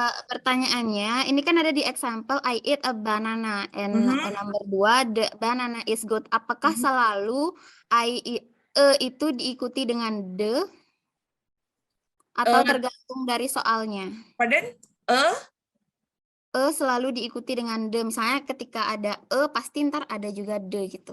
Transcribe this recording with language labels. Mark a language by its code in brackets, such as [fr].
[id] Pertanyaannya, ini kan ada di example, [en] I eat a banana. And number 2, the banana is good. [id] Apakah selalu itu diikuti dengan the? Atau tergantung dari soalnya? [en] Pardon? [id] Selalu diikuti dengan the. Misalnya ketika ada pasti ntar ada juga the gitu.